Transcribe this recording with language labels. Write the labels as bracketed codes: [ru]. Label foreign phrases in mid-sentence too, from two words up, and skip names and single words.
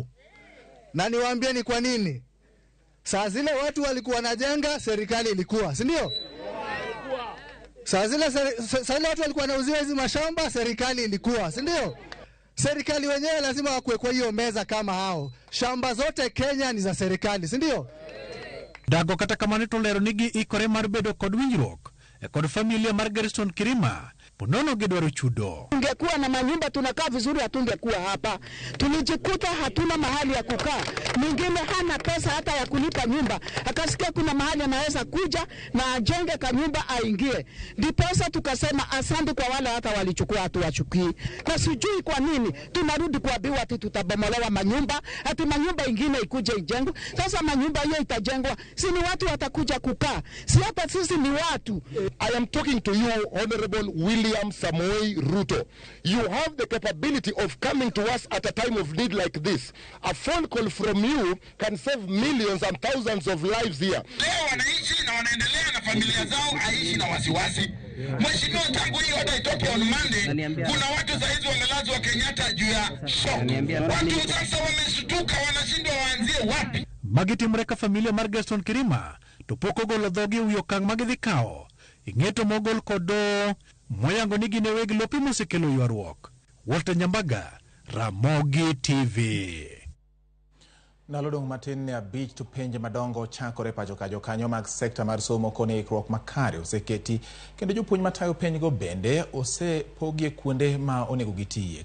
[sw] Na niwaambie ni kwa nini? Saa zile watu walikuwa wanajenga, serikali ilikuwa, si ndio? Saa zile watu walikuwa wanauziwa hizi mashamba, serikali ilikuwa, si ndio? Serikali wenyewe lazima wakuwe kwa hiyo meza kama hao. Shamba zote Kenya ni za serikali, si ndio? [luo] Dago kata kamano to lero nigi ikore mar bedo kod winjruok e kod familia mar Garishon Kirima ponono gidwaro chudo. [sw] Tungekuwa na manyumba tunakaa vizuri, hatungekuwa hapa. Tulijikuta hatuna mahali ya kukaa. Mwingine hana pesa hata ya kulipa nyumba, akasikia kuna mahali anaweza kuja na ajenge kanyumba aingie. Ndiposa tukasema asante kwa wale hata walichukua, hatuwachukii. Na sijui kwa nini tunarudi kuambiwa ati tutabomolewa manyumba, ati manyumba ingine ikuje ijengwe. Sasa manyumba hiyo itajengwa, si ni watu watakuja kukaa, si hata sisi ni watu. [en] I am talking to you, Honorable William Samoei Ruto. You have the capability of coming to us at a time of need like this. A phone call from you can save millions and thousands of lives here. [sw] leo wanaishi na wanaendelea na familia zao, aishi na wasiwasi. Mheshimiwa, tangu hii order itoke [en] on Monday, [sw] kuna watu saizi wamelazwa Kenyatta juu ya shock. Watu sasa wameshtuka, wanashindwa waanzie wapi. [luo] Magitimreka familia mar Garishon Kirima to poko golo dhogi uyo kang' magidhi kao ing'eto mogol kodo moyango ni gine weg lopi mosekelo ywaruok. Walter Nyambaga, Ramogi TV. Nalodong matin ne abich to penje madongo chakore pacho kajo kanyo mag sekta mar somo kone ikrok makare oseketi kendo jopuonj matayo penjgo bende osepogie kuonde ma onego gitie.